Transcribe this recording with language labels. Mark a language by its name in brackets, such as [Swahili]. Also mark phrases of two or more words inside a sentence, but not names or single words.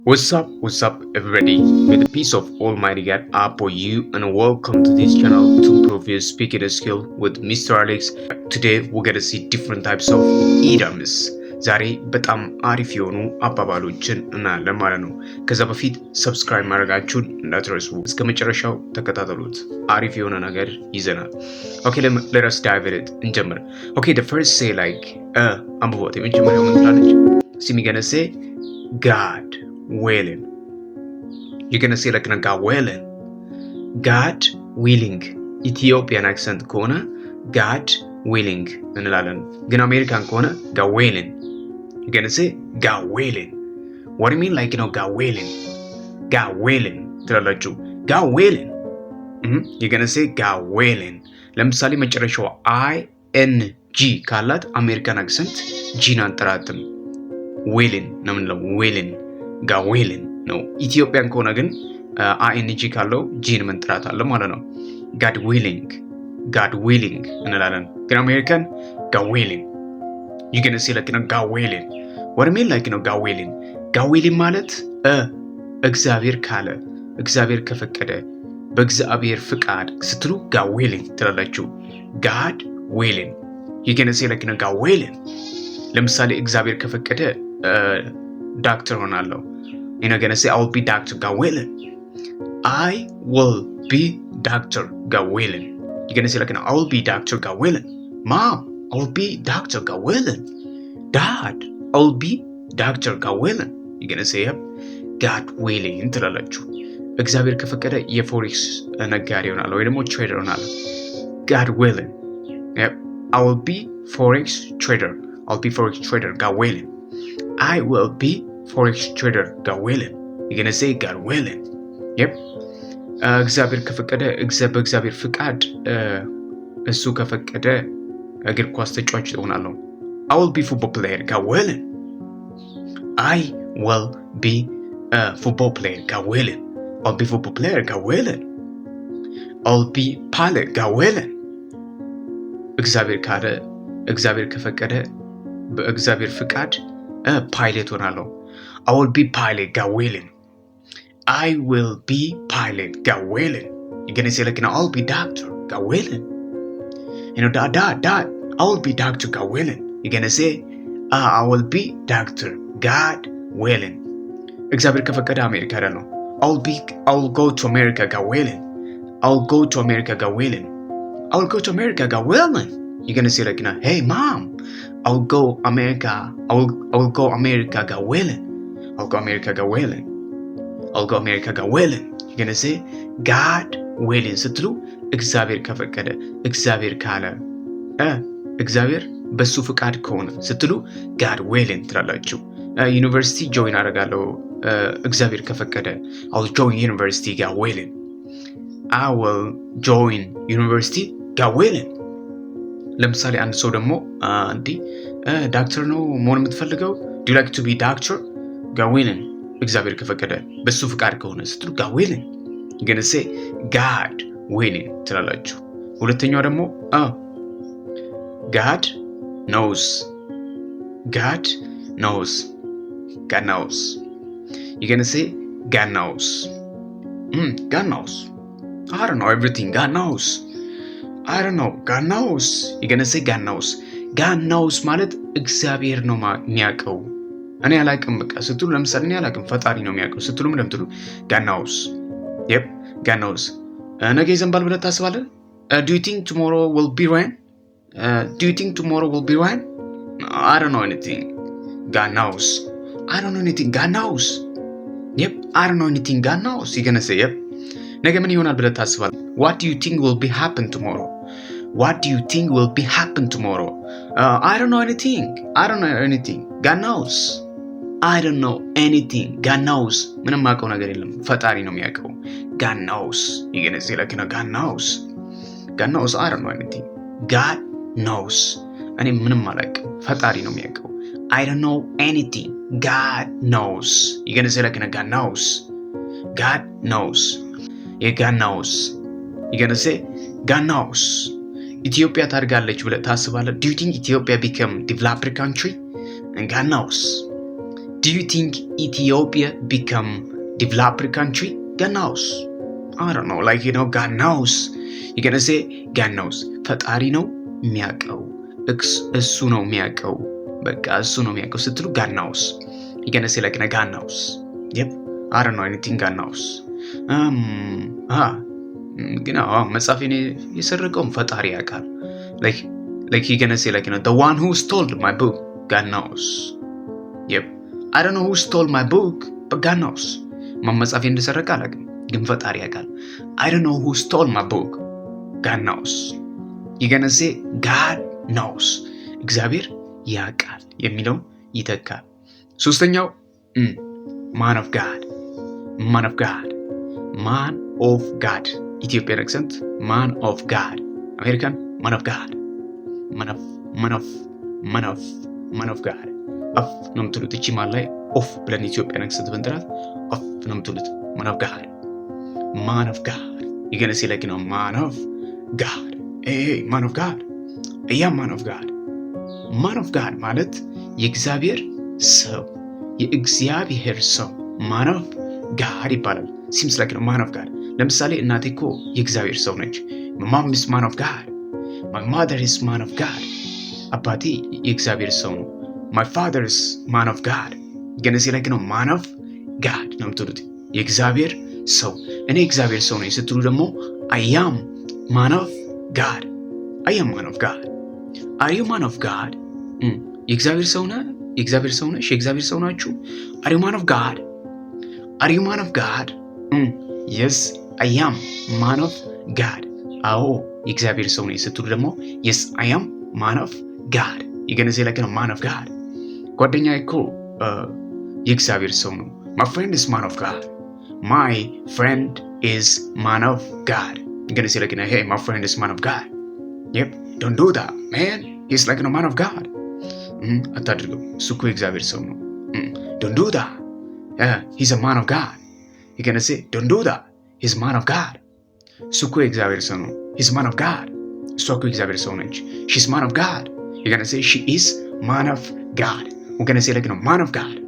[English] What's up, everybody? May the peace of Almighty God upon you, and welcome to this channel to improve your speaking skill with Mr. Alex. Today, we're gonna see different types of idioms. [Amharic] ዛሬ በጣም አሪፍ የሆኑ አባባሎችን እናያለን ማለት ነው። ከዛ በፊት ሰብስክራይብ ማድረጋችሁን እንዳትረሱ። እስከ መጨረሻው ተከታተሉት። አሪፍ የሆነ ነገር ይዘናል። [English] Okay, let us dive in it. [Amharic] እንጀምር። [English] Okay, the first say like [Amharic] አንብቦት የመጀመሪያው ምን ትላለች? [English] We're gonna say God willing. You're gonna say like God willing. God willing. Ethiopian accent ከሆነ God willing [Amharic] እንላለን። ግን አሜሪካን ከሆነ [English] God willing. You're gonna say God willing. What do you mean like God willing? God willing ትላላችሁ። God willing. You're gonna say God willing. [Amharic] ለምሳሌ መጨረሻው ing ካላት አሜሪካን አክሰንት ጂን አንጠራትም። willing ነው የምንለው [English] willing God willing [Amharic] ነው። ኢትዮጵያን ከሆነ ግን ing ካለው ጂን መንጥራት አለ ማለት ነው። [English] God willing [Amharic] እንላለን። ግን አሜሪካን [English] God willing. You're gonna say like God willing. What do you mean like God willing? God willing [Amharic] ማለት እግዚአብሔር ካለ፣ እግዚአብሔር ከፈቀደ፣ በእግዚአብሔር ፍቃድ ስትሉ [English] God willing [Amharic] ትላላችሁ። [English] God willing. You're gonna say like God willing. [Amharic] ለምሳሌ እግዚአብሔር ከፈቀደ ዶክተር ሆናለሁ። [English] You're gonna say I will be Dr. God willing. I will be Dr. God willing. You're gonna say like I will be Dr. God willing. Mom, I will be Dr. God willing. Dad, I will be Dr. God willing. You're gonna say God willing [Amharic] እንትላላችሁ። እግዚአብሔር ከፈቀደ የፎሬክስ ነጋዴ ሆናለሁ ወይ ደግሞ ትሬደር ሆናለሁ። [English] God willing. I will be forex trader. I'll be forex trader. God willing. I will be forex trader. God willing. You're gonna say God willing. [Amharic] እግዚአብሔር ከፈቀደ በእግዚአብሔር ፍቃድ እሱ ከፈቀደ እግር ኳስ ተጫዋች እሆናለሁ። [English] I will be football player. God willing. I will be a football player. God willing. I'll be football player. God willing. I'll be pilot. God willing. [Amharic] እግዚአብሔር ካለ እግዚአብሔር ከፈቀደ በእግዚአብሔር ፍቃድ ፓይለት ሆናለሁ። [English] I will be pilot. God willing. I will be pilot. God willing. You're gonna say like I'll be doctor. God willing. Dad, I will be doctor. God willing. You're gonna say I will be doctor. God willing. [Amharic] እግዚአብሔር ከፈቀደ አሜሪካ ሄዳለሁ። [English] I'll go to America. God willing. I'll go to America. God willing. I'll go to America. God willing. You're gonna say like hey mom, I'll go America. I'll go America. God willing. I'll go America. God willing. I'll go America. God willing. You're gonna say God willing [Amharic] ስትሉ እግዚአብሔር ከፈቀደ፣ እግዚአብሔር ካለ፣ እግዚአብሔር በሱ ፍቃድ ከሆነ ስትሉ [English] God willing [Amharic] ትላላችሁ። ዩኒቨርሲቲ ጆይን አደርጋለሁ እግዚአብሔር ከፈቀደ። [English] I'll join university. God willing. I will join university. God willing. [Amharic] ለምሳሌ አንድ ሰው ደግሞ ዳክተር ነው መሆን የምትፈልገው? [English] Do you like to be doctor? God willing. [Amharic] እግዚአብሔር ከፈቀደ በሱ ፍቃድ ከሆነ ስትሉ [English] God willing. You're gonna say God willing ትላላችሁ። [Amharic] ሁለተኛው ደግሞ [English] God knows. God knows. God knows. You're gonna say God knows. God knows. I don't know everything. God knows. I don't know. God knows. You're gonna say God knows. God knows [Amharic] ማለት እግዚአብሔር ነው የሚያውቀው። እኔ አላውቅም በቃ ስትሉ ለምሳሌ እኔ አላውቅም ፈጣሪ ነው የሚያውቀው ስትሉ ምን እንደምትሉ [English] God knows. God knows. [Amharic] ነገ ይዘንባል ብለህ ታስባለህ? [English] Do you think tomorrow will be rain? Do you think tomorrow will be rain? I don't know anything. God knows. I don't know anything. God knows. I don't know anything. God knows. You're gonna say [Amharic] ነገ ምን ይሆናል ብለህ ታስባለህ? [English] What do you think will be happen tomorrow? What do you think will be happen tomorrow? I don't know anything. I don't know anything. God knows. I don't know anything. God knows. [Amharic] ምንም ማውቀው ነገር የለም ፈጣሪ ነው የሚያውቀው። [English] God knows. You're gonna say like God knows. God knows. I don't know anything. God knows. [Amharic] እኔ ምንም አላውቅም ፈጣሪ ነው የሚያውቀው። [English] I don't know anything. God knows. You're gonna say like God knows. God knows. God knows. You're gonna say God knows. [Amharic] ኢትዮጵያ ታድጋለች ብለህ ታስባለህ? [English] Do you think Ethiopia become developed country? And God knows. Do you think Ethiopia become developed country? God knows. I don't know, like, God knows. You're gonna say God knows. [Amharic] ፈጣሪ ነው የሚያውቀው። እሱ ነው የሚያውቀው። በቃ እሱ ነው የሚያውቀው ስትሉ [English] God knows. You're gonna say like God knows. Yep. I don't know anything. God knows. [Amharic] ግን መጽሐፌን የሰረቀውም ፈጣሪ ያውቃል። [English] Like you're gonna say like the one who stole my book. God knows. Yep. I don't know who stole my book, but God knows. [Amharic] መጽሐፌ እንደሰረቀ አላውቅም፣ ግን ፈጣሪ ያውቃል። [English] I don't know who stole my book. God knows. You're gonna say God knows. [Amharic] እግዚአብሔር ያውቃል የሚለው ይተካል። ሶስተኛው [English] man of God. Man of God. Man of God. Ethiopian accent. Man of God. American. Man of God. Man of God. [Amharic] of ነው የምትሉት። እቺ ማን ላይ ኦፍ ብለን ኢትዮጵያን አክሰንት ብንጥራት ኦፍ ነው የምትሉት። [English] man of God. Man of God. You're gonna say like man of God. Hey, man of God. Yeah, man of God. Man of God [Amharic] ማለት የእግዚአብሔር ሰው፣ የእግዚአብሔር ሰው [English] man of God ይባላል። seems like man of God። [Amharic] ለምሳሌ እናቴ እኮ የእግዚአብሔር ሰው ነች። [English] my mom is man of God. my mother is man of God. [Amharic] አባቴ የእግዚአብሔር ሰው ነው። [English] my father is man of God. [Amharic] ገና ሲል [English] like man of God [Amharic] ነው የምትሉት። የእግዚአብሔር ሰው። እኔ የእግዚአብሔር ሰው ነኝ ስትሉ ደግሞ [English] I am man of God. I am man of God. Are you man of God? [Amharic] የእግዚአብሔር ሰው ነህ? የእግዚአብሔር ሰው ነሽ? የእግዚአብሔር ሰው ናችሁ? [English] Are you man of God? Are you man of God? Yes, I am man of God. [Amharic] አዎ የእግዚአብሔር ሰው ነኝ ስትሉ ደግሞ [English] Yes, I am man of God. you're gonna say like man of God. [Amharic] ጓደኛዬ እኮ የእግዚአብሔር ሰው ነው። [English] My friend is man of God. My friend is man of God. you're gonna say like hey, my friend is man of God. Yep, don't do that, man. He's like man of God. [Amharic] አታድርገው፣ እሱ እኮ የእግዚአብሔር ሰው ነው። [English] Don't do that. Yeah, he's a man of God. you're gonna say don't do that. He's man of God. [Amharic] እሱ እኮ የእግዚአብሔር ሰው ነው። [English] He's man of God. [Amharic] እሷ እኮ የእግዚአብሔር ሰው ነች። [English] She's man of God. you're gonna say she is man of God. we're gonna say like man of God.